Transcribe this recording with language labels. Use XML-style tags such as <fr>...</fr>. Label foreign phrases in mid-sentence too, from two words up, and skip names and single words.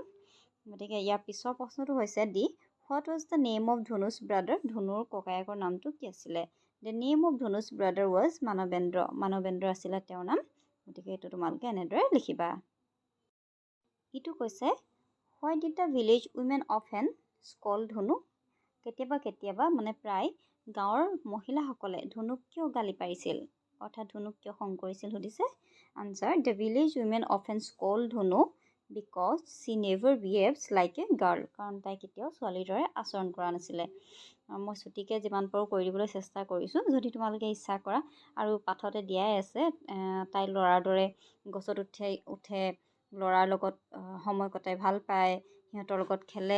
<as>গতিকে ইয়াৰ পিছৰ প্ৰশ্নটো হৈছে</as> <en>D what was the name of Dhanu's brother.</en> <as>ধনুৰ ককায়েকৰ নামটো কি আছিলে।</as> <en>the name of Dhanu's brother was Manabendra.</en> <as>মানৱেন্দ্ৰ আছিলে তেওঁৰ নাম। গতিকে এইটো তোমালোকে এনেদৰে লিখিবা। ইটো কৈছে</as> <en>why did the village women often scold Dhanu.</en> <as>কেতিয়াবা মানে প্ৰায় গাঁৱৰ মহিলাসকলে ধনুক কিয় গালি পাৰিছিল, অৰ্থাৎ ধনুক কিয় খং কৰিছিল সুধিছে।</as> <en>answer the village women often scold Dhanu because she never behaves like a girl.</en> <as>কাৰণ তাই কেতিয়াও ছোৱালীৰ দৰে আচৰণ কৰা নাছিলে। মই ছুটিকৈ যিমান পাৰোঁ কৰি দিবলৈ চেষ্টা কৰিছোঁ, যদি তোমালোকে ইচ্ছা কৰা, আৰু পাঠতে দিয়াই আছে তাই ল'ৰাৰ দৰে গছত উঠে, ল'ৰাৰ লগত সময় কটাই ভাল পায়, সিহঁতৰ লগত খেলে।</as>